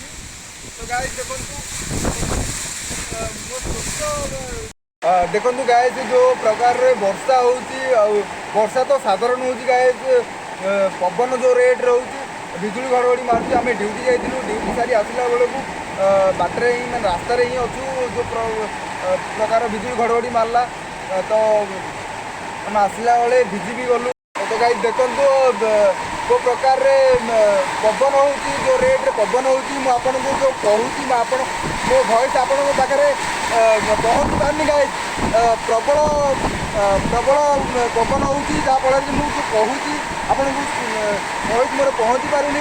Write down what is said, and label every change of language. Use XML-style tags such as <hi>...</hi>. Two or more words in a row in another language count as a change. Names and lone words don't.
<or>ତ ଗାଇସ୍ ଦେଖନ୍ତୁ ଦେଖନ୍ତୁ ଗାଇସ୍ ଯେଉଁ ପ୍ରକାରରେ ବର୍ଷା ହେଉଛି, ଆଉ ବର୍ଷା ତ ସାଧାରଣ ହେଉଛି ଗାଇସ୍, ପବନ ଯେଉଁ ରେଟ୍ରେ ହେଉଛି, ବିଜୁଳି ଘଡ଼ଘଡ଼ି ମାରୁଛି। ଆମେ ଡ୍ୟୁଟି ଯାଇଥିଲୁ, ଡ୍ୟୁଟି ସାରି ଆସିଲା ବେଳକୁ ବାଟରେ ହିଁ ମାନେ ରାସ୍ତାରେ ହିଁ ଅଛୁ, ଯେଉଁ ପ୍ରକାର ବିଜୁଳି ଘଡ଼ଘଡ଼ି ମାରିଲା। ତ ଆମେ ଆସିଲା ବେଳେ ଭିଜି ବି ଗଲୁ। ତ ଗାଇସ୍ ଦେଖନ୍ତୁ ଯୋ ପ୍ରକାର ରେ ପବନ ହେଉଛି, ଯୋ ରେଟ୍ ରେ ପବନ ହେଉଛି, ମୁ ଆପଣଙ୍କୁ ଯୋ କହୁଛି ଆପଣ ମୋ ଭଏସ୍ ଆପଣଙ୍କୁ ପାଖରେ ପହଞ୍ଚ ପାରୁନି ଗାଇସ୍। ପ୍ରବଳ ପବନ ହେଉଛି, ଯା ଫଳ ରେ ମୁ ଯୋ କହୁଛି ଆପଣଙ୍କୁ ଭଏସ୍ ମୋର ପହଞ୍ଚ ପାରୁନି।</or>